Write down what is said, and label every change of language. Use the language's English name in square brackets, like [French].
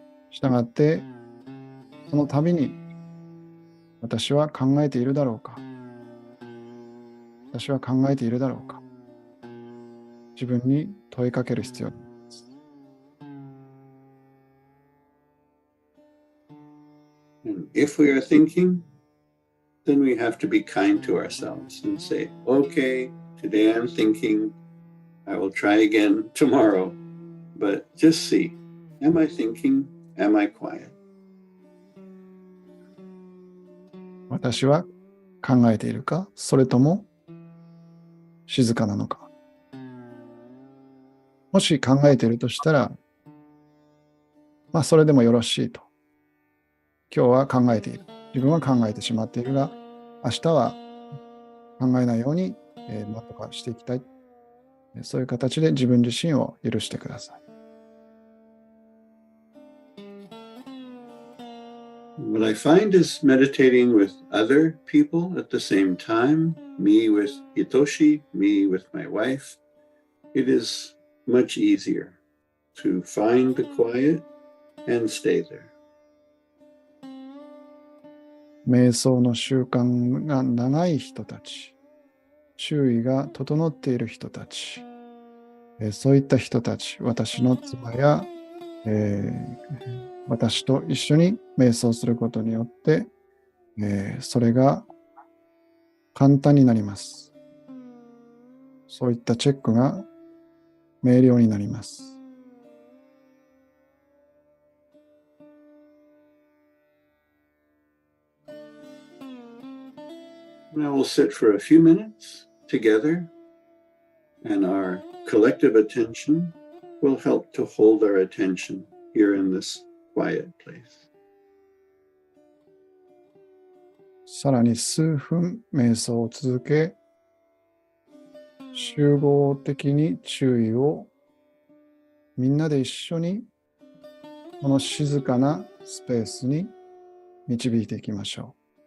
[Japanese] したがって、その度に私は考えているだろうか。私は考えているだろうか。自分に問いかける必要があります。 [English] And if we are thinking, then we have to be kind to ourselves and say, okay, today I'm thinking, I will try again tomorrow, but just see, am I thinking, am I quiet? [Japanese] 私は考えているか、それとも静かなのか。もし考えているとしたら、それでもよろしいと。今日は考えている。自分は考えてしまっているが、明日は考えないように何とかしていきたい。そういう形で自分自身を許してください。 [English] What I find is meditating with other people at the same time, me with Hitoshi, me with my wife, it is much easier to find the quiet and stay there. [Japanese] 瞑想の習慣が長い人たち、周囲が整っている人たち、そういった人たち、私の妻や、私と一緒に瞑想することによって、それが簡単になります。そういったチェックが明瞭になります。 [English] Now we'll sit for a few minutes together, and our collective attention will help to hold our attention here in this quiet place. [Japanese] さらに数分瞑想を続け、集合的に注意をみんなで一緒にこの静かなスペースに導いていきましょう。